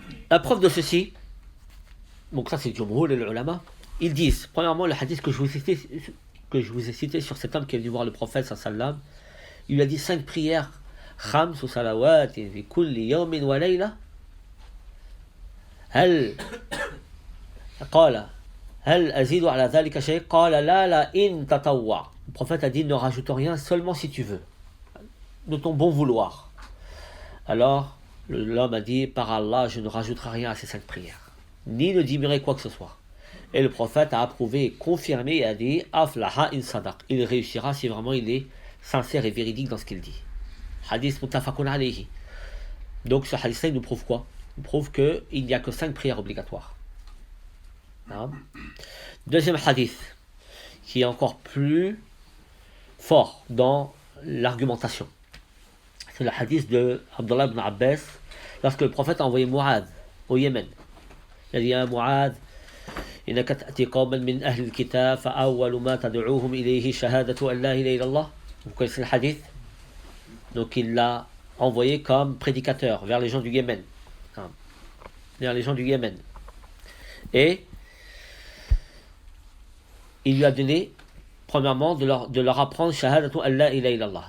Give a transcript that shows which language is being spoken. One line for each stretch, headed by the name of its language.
French: La preuve de ceci, donc ça c'est le jumhur et le ulama, ils disent, premièrement, le hadith que je vous ai cité sur cet homme qui est venu voir le prophète sallam, il lui a dit 5 prières,
Arabic: khams ou salawat fi kulli yawmin wa layla. هل قال هل أزيد على ذلك شيء قال لا إن تطوع.
French: Le prophète a dit, ne rajoute rien, seulement si tu veux, de ton bon vouloir. Alors l'homme a dit, par Allah, je ne rajouterai rien à ces 5 prières, ni ne diminuerai quoi que ce soit. Et le prophète a approuvé et confirmé et a dit,
Arabic: aflaha in sadaq,
French: il réussira si vraiment il est sincère et véridique dans ce qu'il dit. Hadith muttafaqun alayhi. Donc ce hadith-là, il nous prouve quoi? Il prouve qu'il n'y a que 5 prières obligatoires. Non. Deuxième hadith, qui est encore plus fort dans l'argumentation. C'est le hadith de Abdullah ibn Abbas, lorsque le prophète a envoyé Mu'adh au Yémen. Il a dit à Mu'adh,
Arabic: إنك تأتي قوما من أهل الكتاب فأول ما تدعوهم إليه شهادة أن لا إله إلا الله.
French: Vous connaissez le hadith? Donc il l'a envoyé comme prédicateur vers les gens du Yémen. Vers les gens du Yémen. Et il lui a donné, premièrement, de leur apprendre
Arabic: shahadatu an la ilaha illallah.